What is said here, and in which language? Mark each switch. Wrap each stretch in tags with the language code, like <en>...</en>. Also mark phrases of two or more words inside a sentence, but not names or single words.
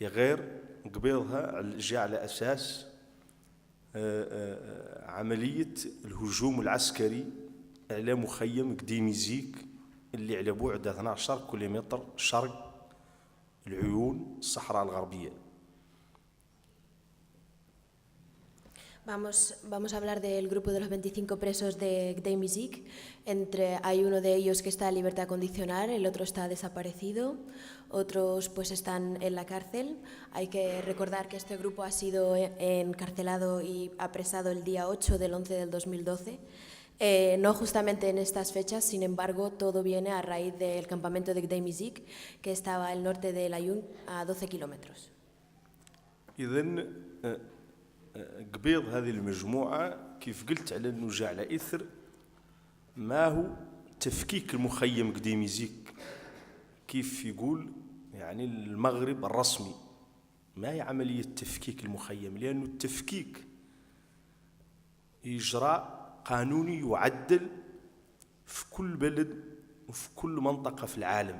<ar>يا غير قبيلها جاء على أساس عملية الهجوم العسكري على مخيم قديميزيك اللي على بعد 12 كيلومتر شرق العيون الصحراء الغربية.</ar> <es>Vamos a hablar del grupo de los 25 presos de Gdeim-Izik. Hay uno de ellos que está en libertad condicional, el otro está desaparecido, otros pues están en la cárcel. Hay que recordar que este grupo ha sido encarcelado y apresado el día 8 del 11 del 2012. No justamente en estas fechas, sin embargo, todo viene a raíz del campamento de Gdeim-Izik, que estaba al norte de Layún, a 12 kilómetros.</es> <ar>قبيل هذه المجموعة كيف قلت على أنه جاء على إثر ما هو تفكيك المخيم قديميزيك، كيف يقول يعني المغرب الرسمي، ما هي عملية تفكيك المخيم، لأنه التفكيك إجراء قانوني يعدل في كل بلد وفي كل منطقة في العالم.</ar>